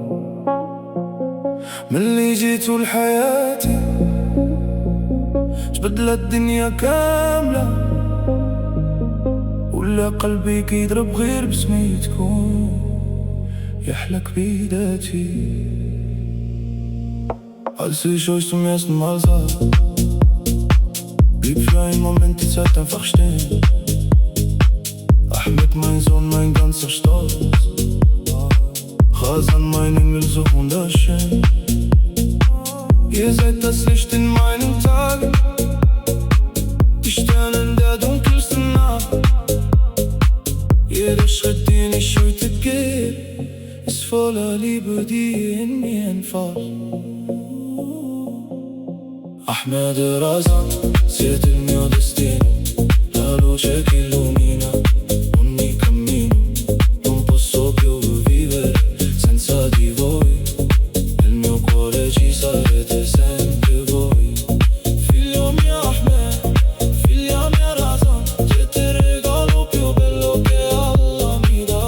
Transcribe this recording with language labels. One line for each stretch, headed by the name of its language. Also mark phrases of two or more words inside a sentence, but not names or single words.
Arabic: من اللي جيتوا لحياتي تبدلت الدنيا كاملة، ولا قلبي كيضرب غير بسميتكم يحلك بيداتي.
German: Als ich euch zum ersten Mal sah, blieb für einen Moment die Zeit einfach stehen. Ahmed, mein Sohn, mein ganzer Stolz, Razan, mein Engel, so wunderschön. Ihr seid das Licht in meinen Tagen, die Sterne in der dunkelsten Nacht. Jeder Schritt, den ich heute gehe, ist voller Liebe, die in mir entfacht. Ahmed Razan,
Italian: siete il mio destino, la luce che illumina ogni cammino. Non posso più vivere senza di voi, nel mio cuore ci sarete sempre voi. Figlio mio Ahmed, figlia mia Razan, siete il regalo più bello che Allah mi dà.